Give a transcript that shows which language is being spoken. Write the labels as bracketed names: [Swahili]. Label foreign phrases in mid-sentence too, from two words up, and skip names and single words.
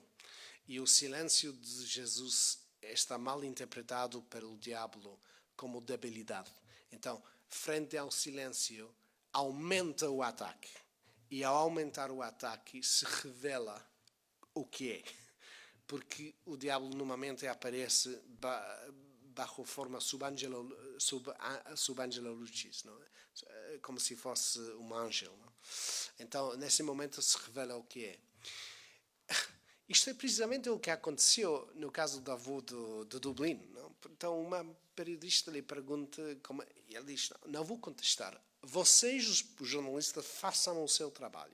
[Portuguese] E o silêncio de Jesus está mal interpretado pelo diabo como debilidade. Então, frente ao silêncio, aumenta o ataque. E ao aumentar o ataque, se revela o que é. Porque o diabo normalmente aparece [Spanish] bajo forma [Latin] subangelo lucis, [Portuguese] não é? Como se fosse um anjo. Não? Então, nesse momento, se revela o que é. Isto é precisamente o que aconteceu no caso do avô de Dublin. Não? Então, uma periodista lhe pergunta, e ele diz, não vou contestar, vocês, os jornalistas, façam o seu trabalho.